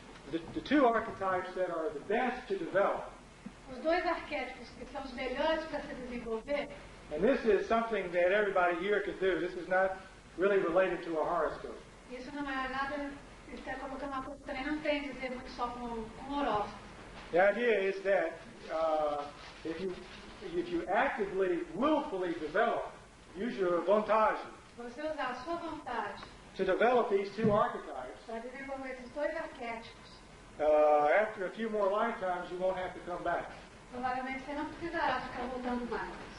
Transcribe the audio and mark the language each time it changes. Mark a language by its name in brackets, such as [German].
[English] the two archetypes that are the best to develop, [Portuguese] Os dois arquétipos que são os melhores para se desenvolver, [English] and this is something that everybody here can do. This is not really related to a horoscope. [Portuguese] isso não é nada, está colocando uma coisa que também não tem a dizer muito só com horóscopo. [English] The idea is that if you actively, willfully develop, use your [Portuguese] vontade Você usar a sua vontade [English] to develop these two archetypes, [Portuguese] para desenvolver esses dois arquétipos, [English] after a few more lifetimes, you won't have to come back. [Portuguese] provavelmente você não precisará ficar voltando mais.